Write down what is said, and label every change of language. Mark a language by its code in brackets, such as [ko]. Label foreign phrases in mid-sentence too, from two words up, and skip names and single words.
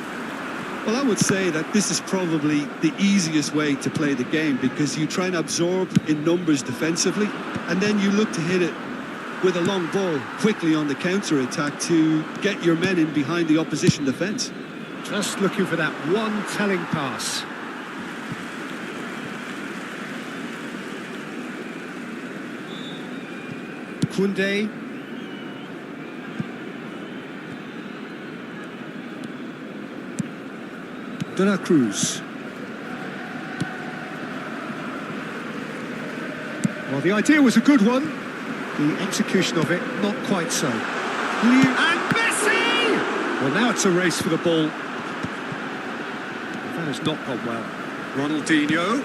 [en] Well, I would say that this is probably the easiest way to play the game, because you try and absorb in numbers defensively, and then you look to hit it with a long ball quickly on the counter-attack to get your men in behind the opposition defence. Just looking for that one telling pass. Koundé. De la Cruz. Well, the idea was a good one. The execution of it, not quite so. And Messi! Well, now it's a race for the ball. That has not gone well. Ronaldinho.